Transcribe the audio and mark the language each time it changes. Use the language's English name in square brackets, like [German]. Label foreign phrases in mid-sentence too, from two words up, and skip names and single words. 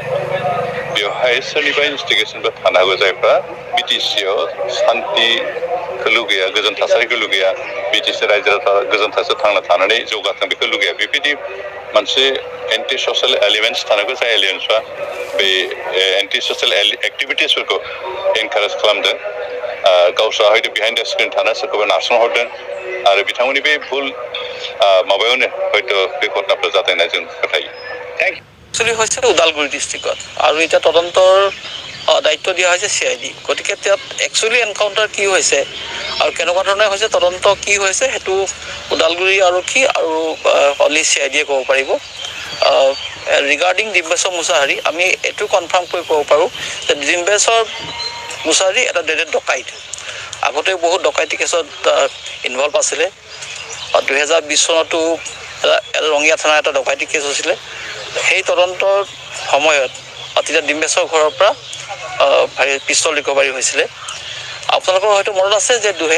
[Bodo] बेवहाय सोरनिबा इनभेस्टिगेसनबो थानो हागौ जायफ्रा बिटिसिआव सान्तिखौ लुगैया गोजोन थासारिखौ लुगैया बिटिसि रायजो राजा गोजोन थासारियाव थांना थानानै जौगाथों बेखौ लुगैया बेबायदि मोनसे [English] anti social elements [Bodo] थानांगौ जाय एलिमेन्ट्सआ बे [English] anti social [Bodo] एक्टिभिटिसफोरखौ एनकारेज खालामदों गावस्रा हयতো [English] behind the screen [Bodo] थाना सोरखौबा नारसनहरदों आरो बिथांमोननि बे भुल माबायावनो हयতো बे घटनाफोर जादों होनना जों फोथायो [Assamese] एक्चुअली হৈছে ওদালগুৰি ডিষ্ট্ৰিক্টত আৰু এতিয়া তদন্তৰ দায়িত্ব দিয়া হৈছে CID গতিকে তাত একচুৱেলি এনকাউণ্টাৰ কি হৈছে আৰু কেনেকুৱা ধৰণে হৈছে তদন্ত কি হৈছে সেইটো ওদালগুৰি আৰক্ষী আৰু অনলি CIDয়ে ক'ব পাৰিব ৰিগাৰ্ডিং ডিম্বেশ্বৰ মুছাহাৰী আমি এইটো কনফাৰ্ম কৰি ক'ব পাৰোঁ যে ডিম্বেশ্বৰ মুছাহাৰী এটা ডেডেড ডকাইত আগতে বহুত ডকাইতি কেছত ইনভলভ আছিলে 2020 চনতো ৰঙিয়া থানাৰ এটা ডকাইতি কেছ হৈছিলে সেই তদন্তৰ সময়ত তেতিয়া ডিম্বেশ্বৰ ঘৰৰ পৰা পিস্তল ৰিকভাৰী হৈছিলে আপোনালোকৰ হয়তো মনত আছে যে